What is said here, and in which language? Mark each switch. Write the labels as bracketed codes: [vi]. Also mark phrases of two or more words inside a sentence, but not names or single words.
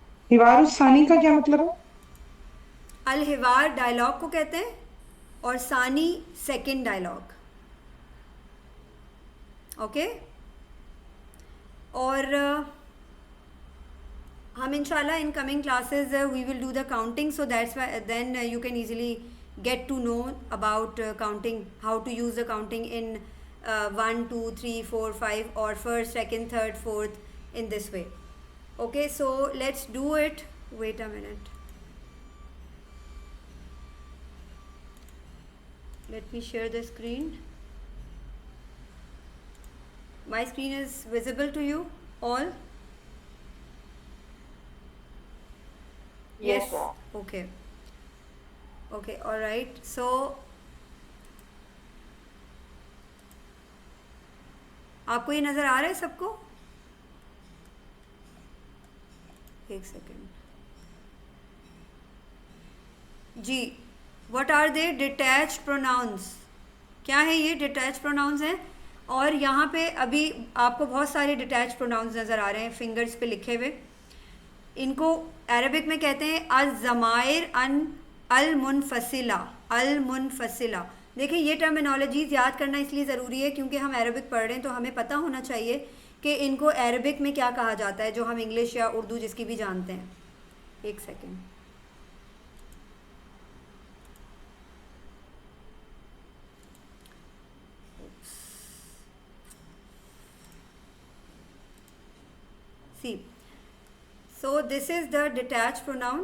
[ar] حوار ثاني [hi] का क्या मतलब है? [ar] الحوار [hi] डायलॉग को कहते हैं और सानी [en] second dialogue. Okay, [hi] और हम [ar] إن شاء الله [en] in coming classes we will do the counting, so that's then you can easily get to know about counting, how to use the counting in 1 2 3 4 5 or first, second, third, fourth, in this way. Okay, so let's do it. Wait a minute, let me share the screen. My screen is visible to you all? Yes, sir. Okay. Okay, all right. [hi] So आपको ये नज़र आ रहा है सबको? एक सेकेंड जी। [en] What are they? Detached pronouns. [hi] क्या है ये? [en] detached pronouns [hi] हैं, और यहाँ पे अभी आपको बहुत सारे [en] detached pronouns [hi] नज़र आ रहे हैं फिंगर्स पे लिखे हुए। इनको अरबिक में कहते हैं [ar] الضمائر المنفصلة. المنفصلة, [hi] देखिए ये टर्मिनोलॉजीज़ याद करना इसलिए ज़रूरी है क्योंकि हम अरबिक पढ़ रहे हैं, तो हमें पता होना चाहिए कि इनको अरबिक में क्या कहा जाता है, जो हम इंग्लिश या उर्दू जिसकी भी जानते हैं। एक सेकेंड, [en] See, so this is the detach pronoun.